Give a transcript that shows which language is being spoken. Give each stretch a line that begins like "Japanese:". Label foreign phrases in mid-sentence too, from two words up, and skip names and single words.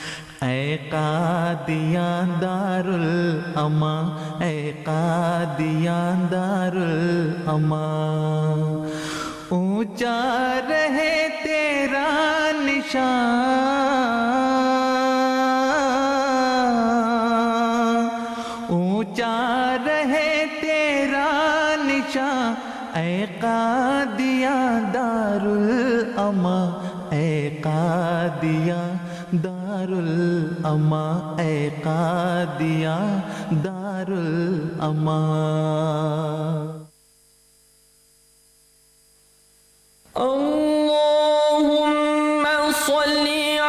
Urdu: Qadian Darul Aman, Qadian Darul Aman. اونچا رہے تیرا نشان، اونچا رہے تیرا نشان، اے قادیان دار الاماں، اے قادیان دار الاماں، اے قادیان دار الاماں.
Arabic: اللهم صل